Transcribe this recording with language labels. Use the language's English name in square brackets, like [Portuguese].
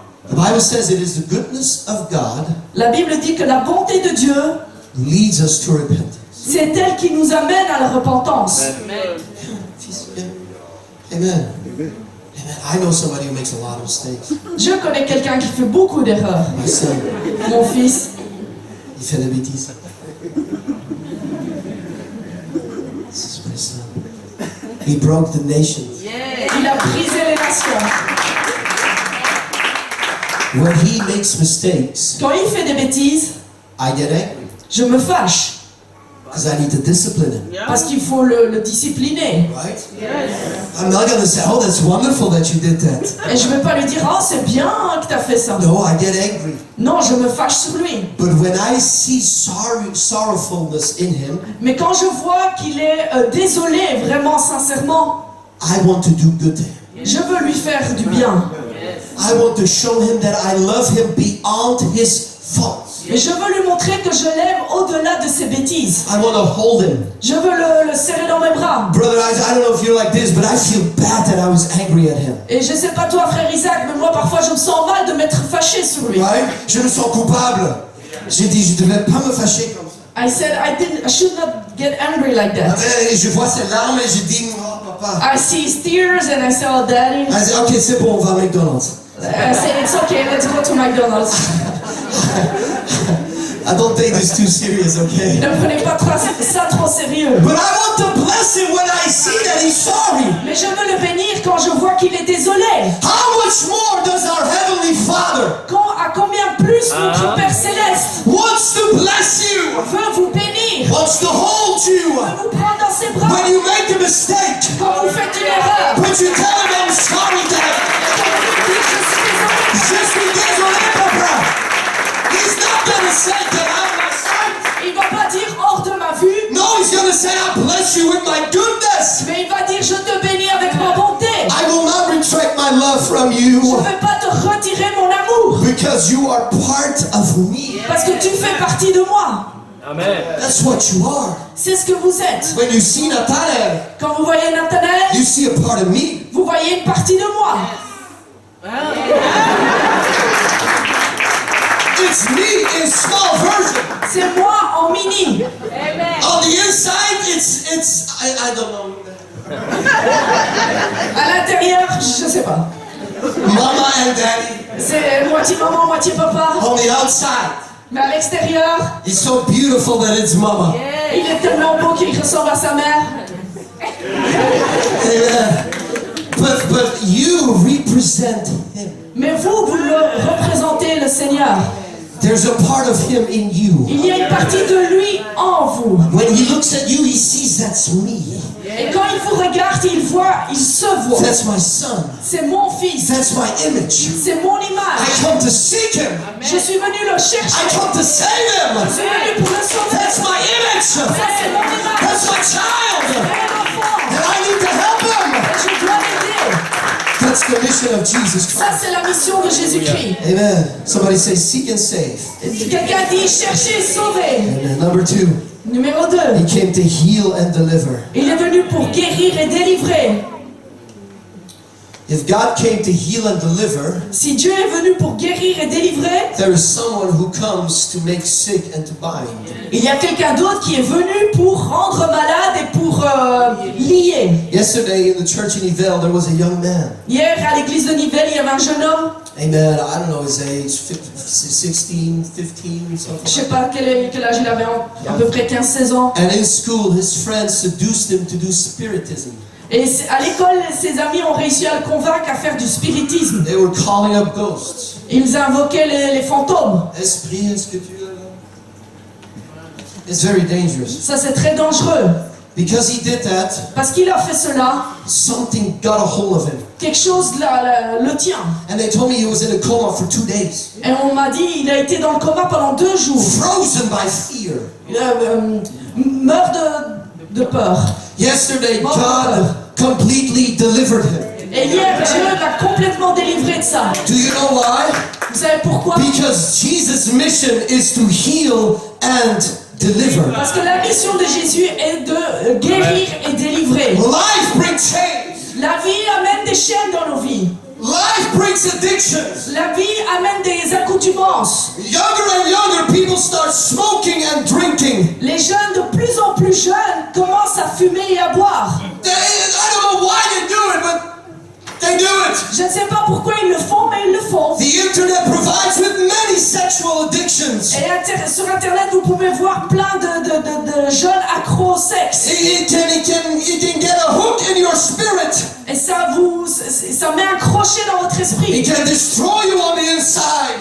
[English] The Bible says it is the goodness of God [French] La Bible dit que la bonté de Dieu, [English] leads us to repentance. [French] c'est elle qui nous amène à la repentance. [English] Amen. Amen. I know somebody who makes a lot of mistakes. [French] Je connais quelqu'un qui fait beaucoup d'erreurs. [English] My son, [French] Mon fils, il fait des bêtises. [English] This is my son. He broke the nations. [French] il a brisé les nations. [English] When he makes mistakes, [French] Quand il fait des bêtises, [English] I get angry [French] je me fâche. [English] because I need to discipline him. [French] Parce qu'il faut le discipliner. [English] Right? I'm not going to say, oh, that's wonderful that you did that. [French] Et je ne vais pas lui dire, oh, c'est bien que tu as fait ça. [English] No, I get angry. [French] Non, je me fâche sur lui. [English] But when I see sorrowfulness in him, [French] Mais quand je vois qu'il est désolé, vraiment, sincèrement, [English] I want to do good to him. [French] je veux lui faire du bien. [English] I want to show him that I love him beyond his faults. [French] Et je veux lui montrer que je l'aime au-delà de ses bêtises. [English] I want to hold him. [French] Je veux le serrer dans mes bras. [English] Brother, I don't know if you're like this, but I feel bad that I was angry at him. [French] Et je sais pas toi, frère Isaac, mais moi parfois je me sens mal de m'être fâché sur lui. [English] Right? [French] Je me sens coupable. J'ai dit, je devais pas me fâcher comme ça. [English] I said I should not get angry like that. [French] Et je vois ses larmes et je dis, oh papa. [English] I see his tears and I say, oh daddy. I said, ok, [French] c'est bon, on va à McDonald's. [English] I say, it's okay, let's go to McDonald's. I don't take this too serious, okay? [French] Ne prenez pas ça trop sérieux. [English] But I want to bless him when I see that he's sorry. [French] Mais je veux le bénir quand je vois qu'il est désolé. [English] How much more does our Heavenly Father [French] À combien plus notre Père Céleste [English] wants to bless you, [French] veut vous bénir, [English] wants to hold you. [French] veut vous prendre dans ses bras. [English] When you make a mistake, [French] Quand vous faites une erreur, [English] but you tell him I'm sorry, Dad. [French] quand vous dites je suis désolé, Je suis désolé, papa. [English] He's not gonna say get out of my sight. [French] il va pas dire hors de ma vue, [English] No, he's gonna say I bless you with my goodness. [French] mais il va dire je te bénis avec ma bonté. [English] I will not retract my love from [French] Je [English] you [French] ne vais pas te retirer mon amour, [English] because you are part of me. [French] parce que tu fais partie de moi. [English] Amen. That's what you are. [French] C'est ce que vous êtes. [English] When you see Nathanael, [French] Quand vous voyez Nathanaël, [English] you see a part of me. [French] vous voyez une partie de moi. [English] It's me in small version. [French] C'est moi en mini. [English] On the inside, it's I don't know. [French] À l'intérieur, je sais pas. [English] Mama and daddy. [French] C'est moitié maman, moitié papa. [English] On the outside, [French] Mais à l'extérieur, [English] it's so beautiful that it's mama. [French] il est tellement beau qu'il ressemble à sa mère. [English] Amen. But you represent him. [French] Mais vous le représentez, le Seigneur. [English] There's a part of him in you. [French] Il y a une partie de lui en vous. [English] When he looks at you, he sees that's me. [French] Et quand il vous regarde, il se voit. [English] That's my son. [French] C'est mon fils. [English] That's my image. [French] C'est mon [English] I [French] image. [English] come to seek him. [French] Je suis venu le [English] I [French] chercher. [English] come to save [French] Je [English] him. [French] suis venu pour le sauver. [English] That's my image. [French] Ça, c'est mon image. [English] That's my child. [French] C'est mon enfant. [English] And I need to help him. [French] Et je dois l'aider. [English] That's the mission of Jesus [French] Ça, [English] Christ. [French] c'est la mission de Jésus-Christ. [English] Amen. Somebody say seek and save. [French] Quelqu'un dit chercher et sauver. [English] Amen. Number 2, [French] Numéro 2. [English] he came to heal and deliver. [French] Il est venu pour guérir et délivrer. [English] If God came to heal and deliver, [French] Si Dieu est venu pour guérir et délivrer, [English] there is someone who comes to make sick and to bind. [French] il y a quelqu'un d'autre qui est venu pour rendre malade et pour lier. [English] Yesterday in the church in Yvel, there was a young man. [French] Hier, à l'église de Nivelles, il y avait un jeune homme, [English] Amen. I don't know his age, 16, 15, [French] je [English] something. [French] sais pas quel âge il avait, à peu près 15-16 ans. [English] And in school, his friends seduced him to do spiritism. [French] Et à l'école, ses amis ont réussi à le convaincre à faire du spiritisme. [English] They were calling up ghosts. [French] Ils invoquaient les fantômes. Esprit, est-ce que tu es là? [English] It's very dangerous. [French] Ça, c'est très dangereux. [English] Because he did that, [French] Parce qu'il a fait cela, [English] something got a hold of him. [French] quelque chose le tient. [English] And they told me he was in a coma for 2 days. [French] Et on m'a dit, il a été dans le coma pendant 2 jours. [English] Frozen by fear. [French] Meurt de peur. [English] Yesterday, God completely delivered him. [French] Et hier, Dieu l'a complètement délivré de ça. [English] Do you know why? [French] Vous savez pourquoi? [English] Because Jesus' mission is to heal and deliver. [French] Parce que la mission de Jésus est de guérir et délivrer. [English] Life brings chains. [French] La vie amène des chaînes dans nos vies. [English] Life brings addictions. [French] La vie amène des accoutumances. [English] Younger and younger people start smoking and drinking. [French] Les jeunes, de plus en plus jeunes, commencent à fumer et à boire. [English] I don't know why they do it, but it. [French] Je ne sais pas pourquoi ils le font, mais ils le font. [English] The internet provides with many sexual addictions. [French] Et sur Internet, vous pouvez voir plein de jeunes accros au sexe. [English] It can get a hook in your spirit. [French] Et ça met un crochet dans votre esprit. [English] It can destroy you on the inside.